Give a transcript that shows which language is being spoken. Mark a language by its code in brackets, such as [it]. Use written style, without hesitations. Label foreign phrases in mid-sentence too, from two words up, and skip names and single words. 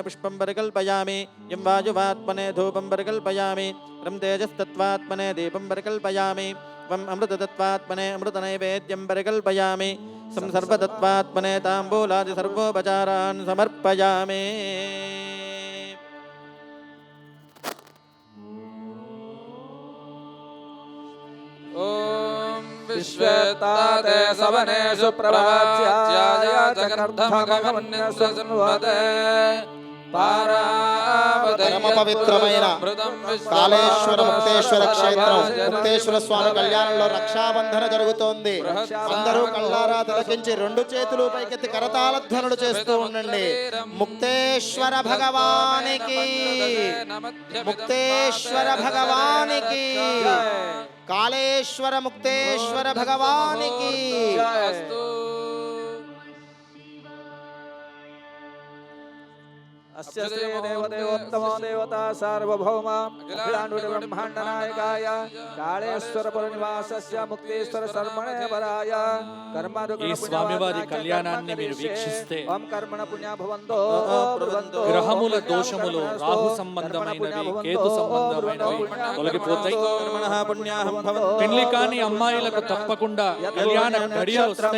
[sa] पुष्पं परिकल्पयामि यं वायुवात्मने धूपं परिकल्पयामि रं तेजस्तत्त्वात्मने दीपं परिकल्पयामि वं अमृततत्त्वात्मने अमृतनैवेद्यं परिकल्पयामि सं सर्वतत्त्वात्मने ताम्बूलादि सर्वोपचारान् समर्पयामि ओम विश्वेताते सवनेषु प्रभात्याय जगर्धमगमन्यस्वसन्वते [te] పరమ పవిత్రమైన కాళేశ్వర ముక్తేశ్వర క్షేత్రం ముక్తేశ్వర స్వామి కళ్యాణంలో రక్షాబంధన జరుగుతోంది. అందరూ కళ్ళారా తిలకించి రెండు చేతులు పైకెత్తి కరతాళ ధ్వనులు చేస్తూ ఉండండి. ముక్తేశ్వర భగవానికి ముక్తేశ్వర భగవానికి కాళేశ్వర ముక్తేశ్వర భగవానికి [sa] अस्य श्री देवदेवोत्तम देवता सार्वभौम अखिलांड ब्रह्मांड नायकाय कालेश्वर पुरनिवासस्य मुक्तेश्वर शर्मणे वराय [te] ఈ స్వామివారి కళ్యాణాన్ని మీరు వీక్షిస్తే [sa] ఓం కర్మణ పుణ్య భవంతో భవంతో [te] గ్రహముల దోషములు రాహు సంబంధమైనవి కేతు సంబంధమైనవి తొలగిపోతాయి. పెళ్లి కాని అమ్మాయిలకు తప్పకుండా కళ్యాణ ఘడియలు వస్తాయి.